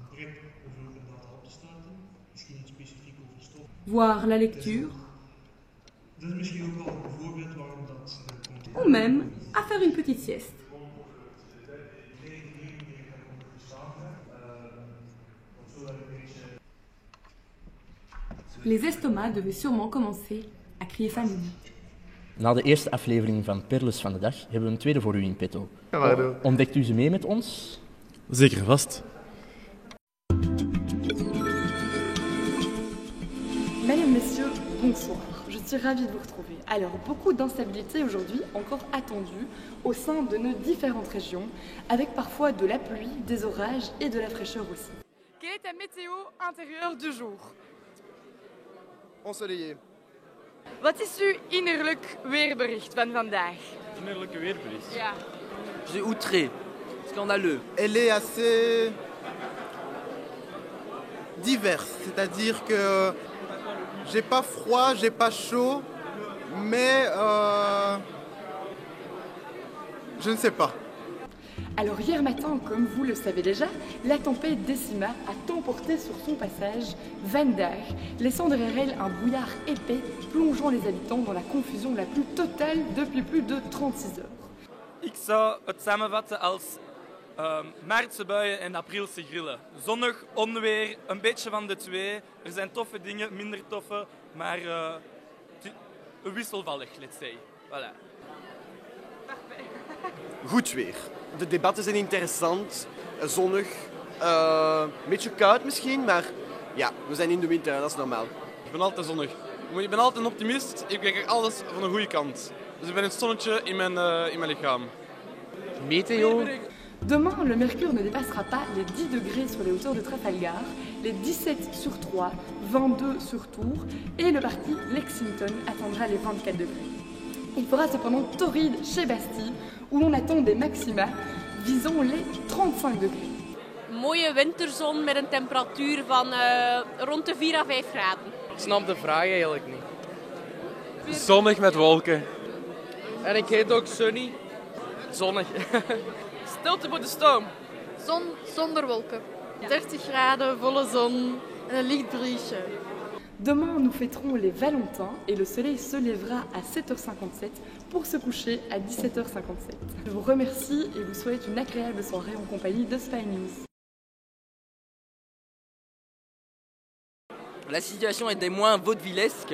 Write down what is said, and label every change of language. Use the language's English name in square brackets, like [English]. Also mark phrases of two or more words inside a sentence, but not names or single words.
[French] Voir la lecture, ou même à faire une petite sieste. Les estomacs devaient sûrement commencer à crier famine. [Dutch] Na de eerste aflevering van Perles van de Dag hebben we een tweede voor u in petto. Ontdekt u ze mee met ons? Zeker vast. [French] Mesdames, Messieurs, bonsoir. Je suis ravie de vous retrouver. Alors, beaucoup d'instabilité aujourd'hui, encore attendue, au sein de nos différentes régions, avec parfois de la pluie, des orages et de la fraîcheur aussi. Quelle est ta météo intérieure du jour? Ensoleillé. [Dutch] Wat is uw innerlijk weerbericht van vandaag? Innerlijke weerbericht? Ja. [French] Je suis outré, scandaleux. Elle est assez diverse, c'est-à-dire que j'ai pas froid, j'ai pas chaud, mais je ne sais pas. Alors hier matin, comme vous le savez déjà, la tempête Décima a emporté sur son passage Vandaag, laissant derrière elle un brouillard épais, plongeant les habitants dans la confusion la plus totale depuis plus de 36 heures. [Dutch] Ik zou het samenvatten als maartse buien en aprilse grillen. Zonnig, onweer, een beetje van de twee. Er zijn toffe dingen, minder toffe, maar wisselvallig, [English] let's say. [Dutch] Voilà. Goed weer. De debatten zijn interessant, zonnig, een beetje koud misschien, maar ja, we zijn in de winter en dat is normaal. Ik ben altijd zonnig. Ik ben altijd een optimist. Ik kijk alles van de goede kant. Dus ik ben het zonnetje in mijn lichaam. [French] Météo. Demain, le mercure ne dépassera pas les 10 degrés sur les hauteurs de Trafalgar, les 17 sur 3, 22 sur Tours, et le parti Lexington atteindra les 24 degrés. Il fera cependant torride chez Bastille, où l'on attend des maxima visant les 35 degrés. [Dutch] Mooie winterzon met een temperatuur van rond de 4 à 5 graden. Ik snap de vraag eigenlijk niet. Zonnig met wolken. En ik heet ook Sunny. Zonnig. Stilte voor de stoom. Zon zonder wolken. 30 graden, volle zon en een licht briesje. [French] Demain, nous fêterons les Valentins et le soleil se lèvera à 7h57 pour se coucher à 17h57. Je vous remercie et vous souhaite une agréable soirée en compagnie de Spy News. La situation est des moins vaudevillesque.